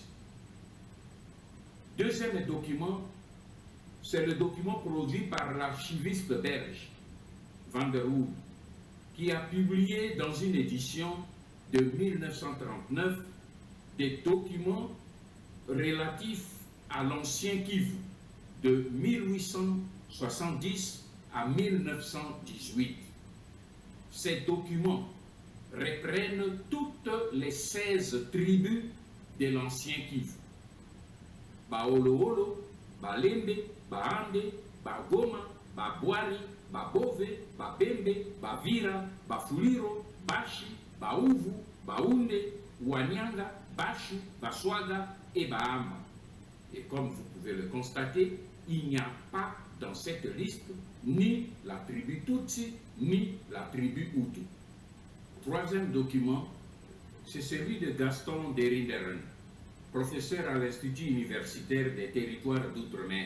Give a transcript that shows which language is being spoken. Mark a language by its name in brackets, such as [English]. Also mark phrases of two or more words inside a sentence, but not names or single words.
[French] Deuxième document, c'est le document produit par l'archiviste belge Van der Hoed, qui a publié dans une édition de 1939 des documents relatifs à l'ancien Kivu de 1870 à 1918. Ces documents reprennent toutes les 16 tribus de l'ancien Kivu. Baololo, Balembe, Baande, Bagoma, Babwari, Babove, Babembe, Bavira, Bafuliro, Bashi, Baouvu, Baounde, Wanyanga, Bashu, Baswaga et Bahama. Et comme vous pouvez le constater, il n'y a pas dans cette liste ni la tribu Tutsi, ni la tribu Hutu. Troisième document, c'est celui de Gaston Derinderen, professeur à l'Institut universitaire des territoires d'outre-mer.